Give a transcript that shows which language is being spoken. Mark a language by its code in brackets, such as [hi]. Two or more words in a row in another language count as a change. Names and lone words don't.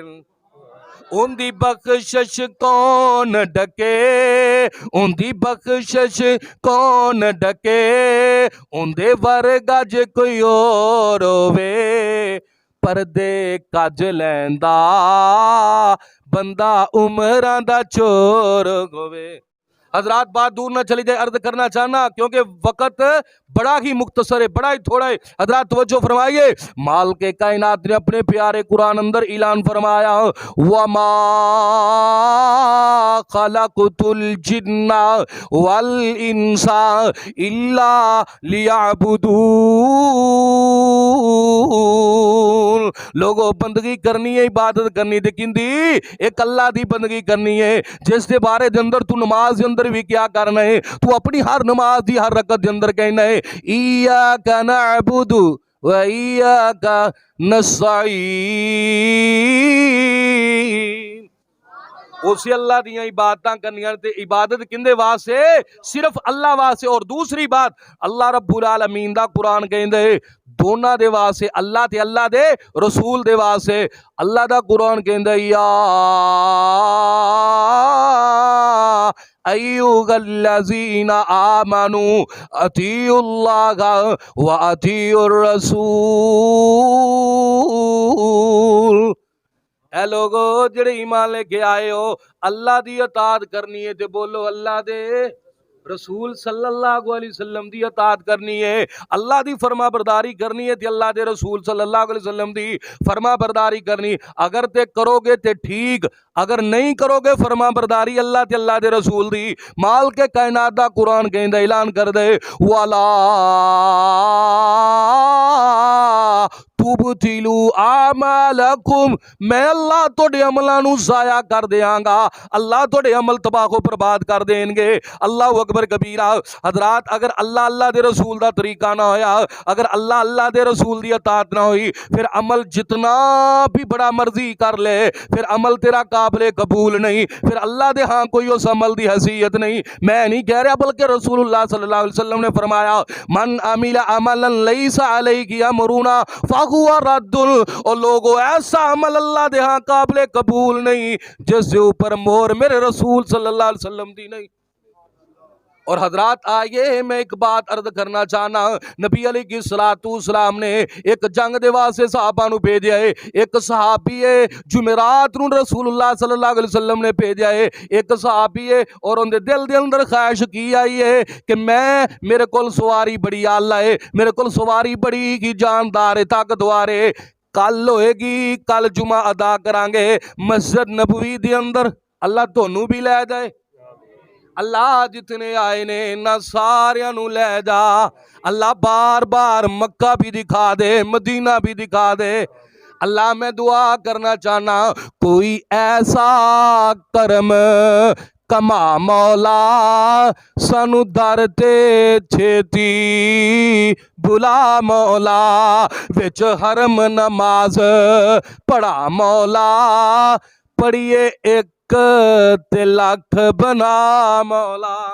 [pa] اوہندی بخشش کون ڈکے، اوہندی بخشش کون ڈکے، اوہندے ورگا جے کوئی ہور ہووے، پردے کج لیندا بندہ عمراں دا چور ہووے. حضرات بات دور نہ چلی جائے، عرض کرنا چاہنا کیونکہ وقت بڑا ہی مختصر ہے، بڑا ہی تھوڑا ہے. حضرات توجہ فرمائیے، مال کے کائنات نے اپنے پیارے قرآن اندر اعلان فرمایا, [ar] وما خلقت الجن والإنس إلا ليعبدون. [pa] لوگوں بندگی کرنی ہے، عبادت کرنی ہے، کندی اک اللہ دی بندگی کرنی ہے، جس کے بارے دے اندر تو نماز کے اندر بھی کیا کرنا ہے، تو اپنی ہر نماز دی ہر رکعت کے اندر کہنا ہے, [ar] إياك نعبد وإياك نستعين. [pa] اسی اللہ دی عبادت کرنیاں تے عبادت کندے واسطے، صرف اللہ واسطے. اور دوسری بات اللہ [ar] رب العالمين [pa] دا قرآن کہندا ہے دونوں دے واسطے، اللہ تے اللہ دے رسول دے واسطے. اللہ دا قرآن کہندا [ar] يا أيها الذين آمنوا أطيعوا الله وأطيعوا الرسول. [pa] اے لوگو جیہڑے ایمان لے کے آئے ہو، اللہ دی اطاعت کرنی ہے تے بولو اللہ دے رسول [ar] صلى الله عليه وسلم [pa] دی اطاعت کرنی ہے. اللہ دی فرماں برداری کرنی ہے تے اللہ دے رسول [ar] صلى الله عليه وسلم [pa] دی فرماں برداری کرنی. اگر تے کرو گے تے ٹھیک، اگر نہیں کرو گے فرماں برداری اللہ تے اللہ دے رسول دی. مال کے کائنات دا قرآن کہندا اعلان کر دے, [ar] ولا تبطلوا أعمالكم, [pa] میں اللہ توڑے عملوں نوں ضائع کر دینگا، اللہ توڑے عمل تباہو برباد کر دینگے. [ar] الله أكبر كبيرا. [pa] حضرات اگر اللہ اللہ دے رسول دا طریقہ نہ ہویا، اگر اللہ اللہ دے رسول دی اطاعت نہ ہوئی، پھر عمل جتنا بھی بڑا مرضی کر لے، پھر عمل تیرا قابل قبول نہیں، پھر اللہ دے ہاں کوئی اس عمل دی حیثیت نہیں. میں نہیں کہہ رہا بلکہ رسول اللہ [ar] صلى الله عليه وسلم [pa] نے فرمایا, [ar] من عمل عملا ليس عليه أمرنا فهو رد. [pa] اور لوگوں ایسا عمل اللہ دے ہاں قابل قبول نہیں جس کے اوپر مہر میرے رسول [ar] صلى الله عليه وسلم [pa] دی نہیں. اور حضرات آئیے میں ایک بات عرض کرنا چاہنا، نبی علیہ السلام نے ایک جنگ دے واسطے صحابہ نوں بھیجا ہے. ایک صحابی ہے جمعرات نوں رسول اللہ [ar] صلى الله عليه وسلم [pa] نے بھیجا ہے. ایک صحابی ہے اور ان کے دل دے اندر خواہش کی آئی ہے کہ میرے کول سواری بڑی اعلیٰ ہے، میرے کول سواری بڑی ہی جاندار ہے، طاقتور ہے. کل ہوئے گی، کل جمعہ ادا کراں گے مسجد نبوی دے اندر. اللہ تہانوں بھی لے جائے، اللہ جتنے آئے نے انہاں ساریاں نوں لے جا. اللہ بار بار مکہ بھی دکھا دے، مدینہ بھی دکھا دے. اللہ میں دعا کرنا چاہنا، کوئی ایسا کرم کما مولا سانوں در تے چھیتی بلا مولا، وچ حرم نماز پڑھا مولا، پڑھیے اک تے لکھ بنا مولا.